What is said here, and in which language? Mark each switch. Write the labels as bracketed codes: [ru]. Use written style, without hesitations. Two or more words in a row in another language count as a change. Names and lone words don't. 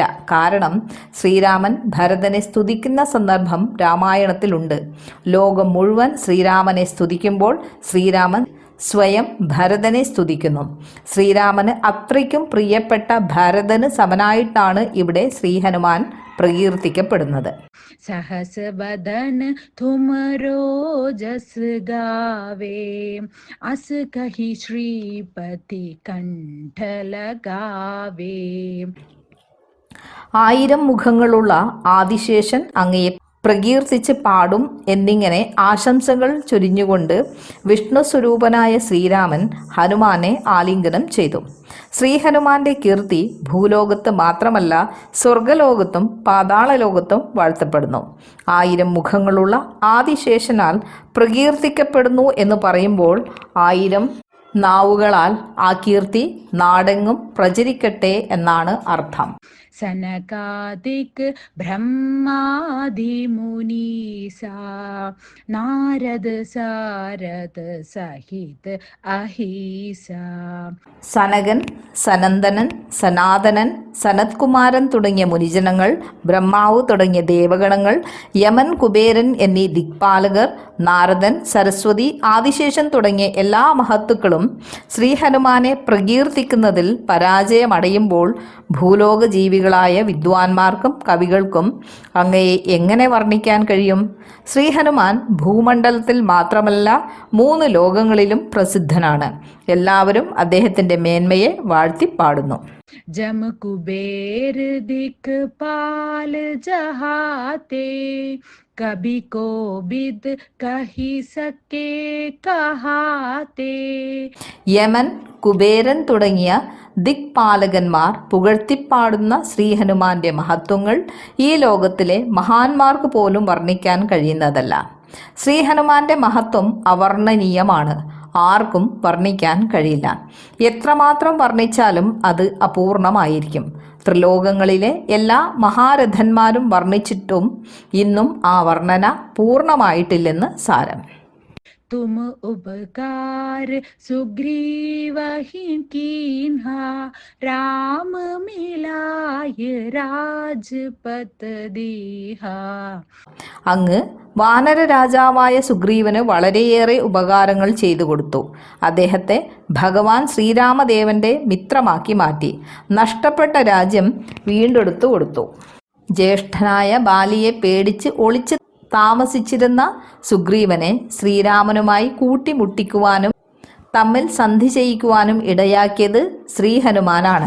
[ml] കാരണം ശ്രീരാമൻ ഭരതനെ സ്തുതിക്കുന്ന സന്ദർഭം രാമായണത്തിലുണ്ട്. ലോകം മുഴുവൻ ശ്രീരാമനെ സ്തുതിക്കുമ്പോൾ ശ്രീരാമൻ സ്വയം ഭരതനെ സ്തുതിക്കുന്നു. ശ്രീരാമന് അത്രയ്ക്കും പ്രിയപ്പെട്ട ഭരതന് സമനായിട്ടാണ് ഇവിടെ ശ്രീഹനുമാൻ പ്രകീർത്തിക്കപ്പെടുന്നത്. [awa] सहस बदन तुम रोजस गावे, अस कही श्रीपति कंठ लगावे. [ml] 1000 മുഖങ്ങളുള്ള ആദിശേഷൻ അങ്ങയെ പ്രകീർത്തിച്ച് പാടും എന്നിങ്ങനെ ആശംസകൾ ചൊരിഞ്ഞുകൊണ്ട് വിഷ്ണു സ്വരൂപനായ ശ്രീരാമൻ ഹനുമാനെ ആലിംഗനം ചെയ്തു. ശ്രീഹനുമാന്റെ കീർത്തി ഭൂലോകത്ത് മാത്രമല്ല സ്വർഗലോകത്തും പാതാളലോകത്തും വാഴ്ത്തപ്പെടുന്നു. 1000 മുഖങ്ങളുള്ള ആദിശേഷനാൽ പ്രകീർത്തിക്കപ്പെടുന്നു എന്ന് പറയുമ്പോൾ 1000 നാവുകളാൽ ആ കീർത്തി നാടെങ്ങും പ്രചരിക്കട്ടെ എന്നാണ് അർത്ഥം. [awa] सनकादिक ब्रह्मादि मुनीसा, नारद सारद सहित अहिसा. [ml] സനകൻ, സനന്ദനൻ, സനാതനൻ, സനത്കുമാരൻ തുടങ്ങിയ മുനിജനങ്ങൾ, ബ്രഹ്മാവ് തുടങ്ങിയ ദേവഗണങ്ങൾ, യമൻ, കുബേരൻ എന്നീ ദിക്പാലകർ, നാരദൻ, സരസ്വതി, ആദിശേഷൻ തുടങ്ങിയ എല്ലാ മഹത്തുക്കളും ശ്രീഹനുമാനെ പ്രകീർത്തിക്കുന്നതിൽ പരാജയമടയുമ്പോൾ ഭൂലോക ജീവികളായ വിദ്വാൻമാർക്കും കവികൾക്കും അങ്ങയെ എങ്ങനെ വർണ്ണിക്കാൻ കഴിയും? ശ്രീഹനുമാൻ ഭൂമണ്ഡലത്തിൽ മാത്രമല്ല 3 ലോകങ്ങളിലും പ്രസിദ്ധനാണ്. എല്ലാവരും അദ്ദേഹത്തിൻ്റെ മേന്മയെ വാഴ്ത്തിപ്പാടുന്നു. [awa] जम कुबेर दिक्पाल जहाते, कभी को बिद कही सके कहाते. [ml] യമൻ, കുബേരൻ തുടങ്ങിയ ദിക്പാലകന്മാർ പുകഴ്ത്തിപ്പാടുന്ന ശ്രീഹനുമാന്റെ മഹത്വങ്ങൾ ഈ ലോകത്തിലെ മഹാന്മാർക്ക് പോലും വർണ്ണിക്കാൻ കഴിയുന്നതല്ല. ശ്രീഹനുമാന്റെ മഹത്വം അവർണ്ണനീയമാണ്. ആർക്കും വർണ്ണിക്കാൻ കഴിയില്ല. എത്രമാത്രം വർണ്ണിച്ചാലും അത് അപൂർണമായിരിക്കും. ത്രിലോകങ്ങളിലെ എല്ലാ മഹാരഥന്മാരും വർണ്ണിച്ചിട്ടും ഇന്നും ആ വർണ്ണന പൂർണ്ണമായിട്ടില്ലെന്ന് സാരം. [awa] तुम उपकार सुग्रीव ही कीन्हा, राम मिलाय राजपत दीहा. [ml] അങ്ങ് വാനര രാജാവായ സുഗ്രീവന് വളരെയേറെ ഉപകാരങ്ങൾ ചെയ്തു കൊടുത്തു. അദ്ദേഹത്തെ ഭഗവാൻ ശ്രീരാമദേവന്റെ മിത്രമാക്കി മാറ്റി. നഷ്ടപ്പെട്ട രാജ്യം വീണ്ടെടുത്തു കൊടുത്തു. ജ്യേഷ്ഠനായ ബാലിയെ പേടിച്ച് ഒളിച്ച് താമസിച്ചിരുന്ന സുഗ്രീവനെ ശ്രീരാമനുമായി കൂട്ടിമുട്ടിക്കുവാനും തമ്മിൽ സന്ധി ചെയ്യിക്കുവാനും ഇടയാക്കിയത് ശ്രീഹനുമാനാണ്.